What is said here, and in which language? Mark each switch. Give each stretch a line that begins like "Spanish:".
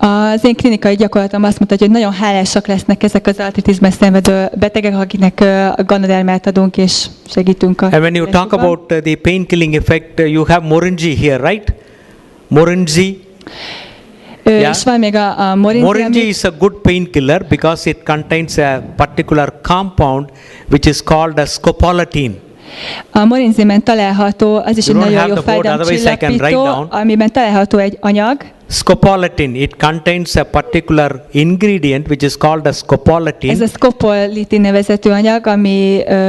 Hungarian: Az én klinikai gyakorlatom azt mutatja, hogy nagyon hálásak lesznek ezek az artritisben szenvedő betegek, akiknek a Ganodermát adunk és segítünk a
English: And when you talk about the pain-killing effect, you have Morinji here, right? Morinji.
Hungarian: És van még a Morinji.
English: Morinji is a good painkiller because it contains a particular compound which is called as scopolamine.
Hungarian: A morinzimen található, az is egy nagyon jó fájdalomcsillapító, amiben található egy anyag.
English: Scopolamine, it contains a particular ingredient which is called as scopolamine.
Hungarian: Ez a scopolamine nevezetű anyag, ami